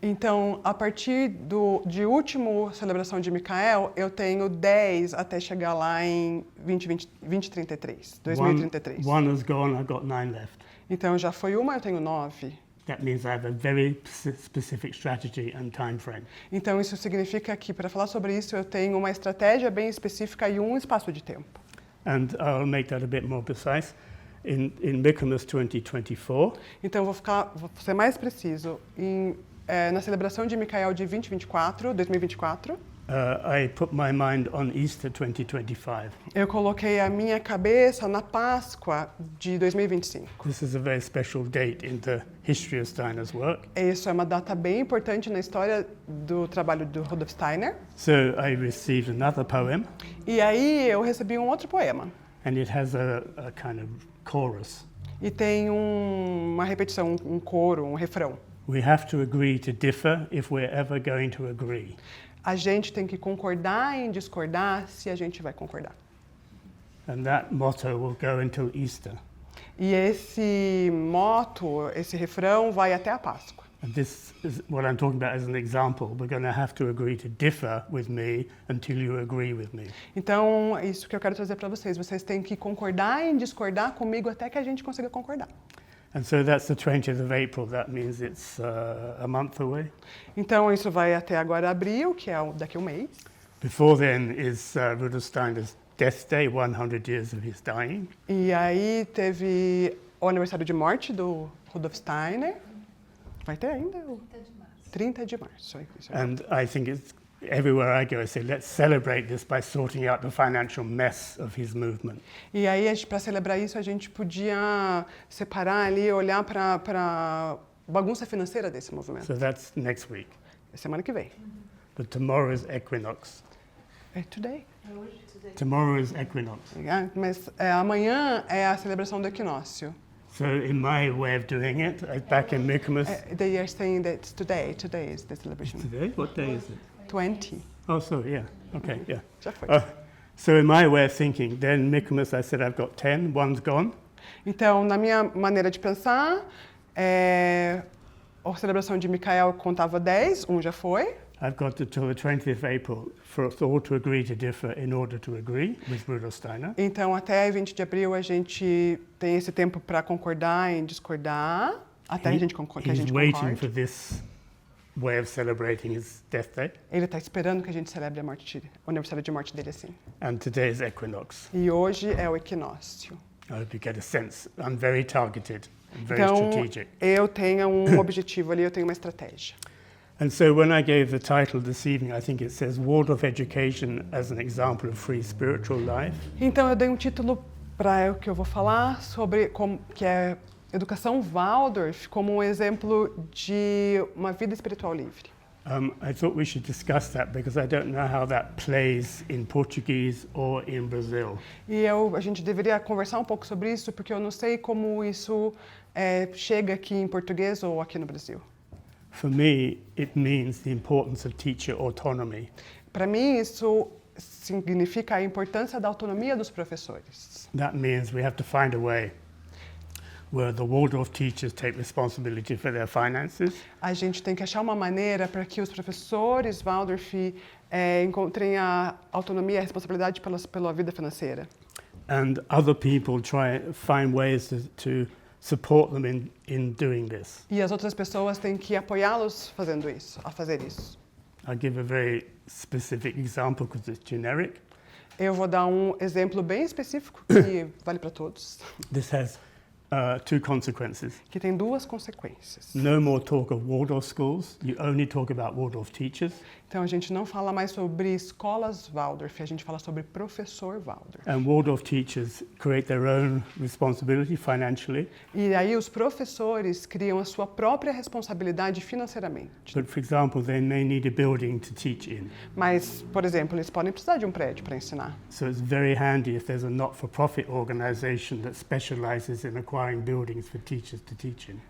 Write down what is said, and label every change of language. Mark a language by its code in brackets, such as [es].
[pt] Então, a partir de último celebração de Micael, eu tenho 10 até chegar lá em 2033. [en] One has gone, I've got 9 left. [pt] Então, já foi uma, eu tenho 9. [en] That means I have a very specific strategy and time frame. [pt] Então, isso significa que, para falar sobre isso, eu tenho uma estratégia bem específica e um espaço de tempo. [en] And I'll make that a bit more precise. In Michaelmas 2024, [pt] Então, vou ser mais preciso. Na celebração de Micael de 2024, [en] I put my mind on Easter 2025. [pt] eu coloquei a minha cabeça na Páscoa de 2025. [en] This is a very special date in the history of Steiner's work. [pt] Isso é uma data bem importante na história do trabalho do Rudolf Steiner. [en] So I received another poem, [pt] E aí eu recebi um outro poema. [en] and it has a kind of chorus. [pt] E tem uma repetição, um coro, um refrão. [en] We have to agree to differ if we're ever going to agree. [pt] A gente tem que concordar em discordar se a gente vai concordar. [en] And that motto will go until Easter. [pt] E esse moto, esse refrão vai até a Páscoa. [en] And this is what I'm talking about as an example. We're going to have to agree to differ with me until you agree with me. [pt] Então, isso que eu quero trazer para vocês. Vocês têm que concordar em discordar comigo até que a gente consiga concordar. [en] And so that's the 20th of April. That means it's a month away. [pt] Então, isso vai até agora abril, que é daqui a um mês. [en] Before then is Rudolf Steiner's death day, 100 years of his dying. [pt] E aí teve o aniversário de morte do Rudolf Steiner. Vai ter ainda? 30 de março. Isso aí. [en] And I think it's everywhere I go, I say, let's celebrate this by sorting out the financial mess of his movement. [pt] E aí, para celebrar isso, a gente podia separar ali, olhar para a bagunça financeira desse movimento. [en] So that's next week. [pt] Semana que vem. [en] But tomorrow is equinox. [pt] É [en] today. Tomorrow is equinox. [pt] Mas amanhã é a celebração do equinócio. [en] So in my way of doing it, back in Michaelmas, They are saying that it's today. Today is the celebration. today, what day is it? 20. Oh, sorry, yeah, okay, yeah. [pt] Já foi. [en] So in my way of thinking, then Michaelmas, I said I've got 10, one's gone. [pt] Então, na minha maneira de pensar, a celebração de Micael contava 10, já foi. [en] I've got until the 20th of April for us all to agree to differ in order to agree with Rudolf Steiner. [pt] Então, até 20 de abril, a gente tem esse tempo para concordar e discordar, até a gente que a [en] He's [pt] gente [en] waiting [pt] concorde. [en] for this way of celebrating his death day. [pt] Ele está esperando que a gente celebre o aniversário de morte dele assim. [en] And today is equinox. [pt] E hoje é o equinócio. [en] I hope you get a sense. I'm very targeted and very [pt] Então, [en] strategic. [pt] eu tenho um objetivo ali, eu tenho uma estratégia. [en] And so when I gave the title this evening, I think it says Waldorf Education as an Example of Free Spiritual Life. [pt] Então, eu dei um título para o que eu vou falar sobre que é Educação Waldorf como um exemplo de uma vida espiritual livre. [en] I thought we should discuss that because I don't know how that plays in Portuguese or in Brazil. [pt] E a gente deveria conversar um pouco sobre isso, porque eu não sei como isso chega aqui em português ou aqui no Brasil. [en] For me, it means the importance of teacher autonomy. [pt] Para mim, isso significa a importância da autonomia dos professores. [en] That means we have to find a way where the Waldorf teachers take responsibility for their finances, [pt] A gente tem que achar uma maneira para que os professores Waldorf encontrem a autonomia e a responsabilidade pela vida financeira. [en] and other people try find ways to support them in doing this. [pt] E as outras pessoas têm que apoiá-los a fazer isso. [en] I'll give a very specific example because it's generic. [pt] Eu vou dar um exemplo bem específico que vale para todos, [en] This has two consequences. [pt] que tem duas consequências. [en] No more talk of Waldorf schools. You only talk about Waldorf teachers. [pt] Então, a gente não fala mais sobre escolas Waldorf, a gente fala sobre professor Waldorf. [en] And Waldorf teachers create their own responsibility financially. [pt] E aí os professores criam a sua própria responsabilidade financeiramente. [en] But for example, they may need a building to teach in. [pt] Mas, por exemplo, eles podem precisar de um prédio para ensinar. [en] So it's very handy if there's a not-for-profit organization that specializes in acquiring buildings for teachers to teach in.